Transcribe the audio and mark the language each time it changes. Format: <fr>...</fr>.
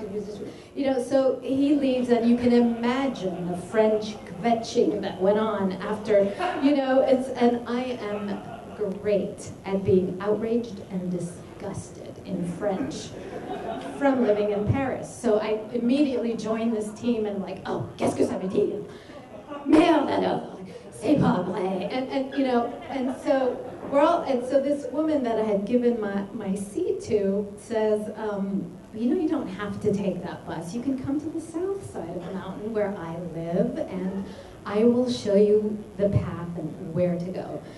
<en>He was just, so he leaves, and you can imagine the French kvetching that went on after, and I am great at being outraged and disgusted in French from living in Paris. So I immediately joined this team and like, oh,</en> <fr>qu'est-ce que ça veut dire? Merde alors, c'est pas vrai.</fr> <en>And so this woman that I had given my seat to says, you don't have to take that bus. You can come to the south side of the mountain where I live, and I will show you the path and where to go.</en>